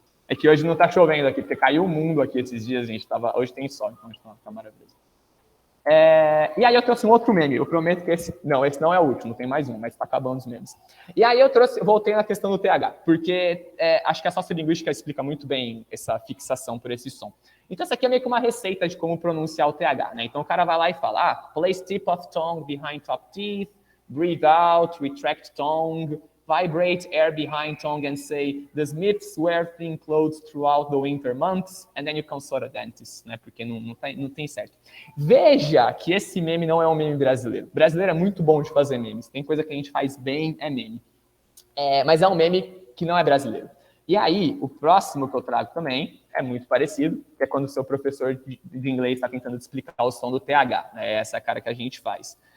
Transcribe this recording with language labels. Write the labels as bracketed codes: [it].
[pt] É que hoje não está chovendo aqui, porque caiu o mundo aqui esses dias, gente. Hoje tem sol, então está maravilhoso. E aí eu trouxe um outro meme. Eu prometo que esse não é o último, tem mais um, mas está acabando os memes. E aí voltei na questão do TH, porque acho que a sociolinguística explica muito bem essa fixação por esse som. Então, essa aqui é meio que uma receita de como pronunciar o TH, né? Então, o cara vai lá e fala, [en] place tip of tongue behind top teeth, breathe out, retract tongue, vibrate air behind tongue and say, the Smiths wear thin clothes throughout the winter months, and then you consult a dentist, né? [pt] Porque não tem certo. Veja que esse meme não é um meme brasileiro. O brasileiro é muito bom de fazer memes. Tem coisa que a gente faz bem, é meme. Mas é um meme que não é brasileiro. E aí, o próximo que eu trago também é muito parecido, que é quando o seu professor de inglês está tentando explicar o som do TH. Né? Essa é a cara que a gente faz.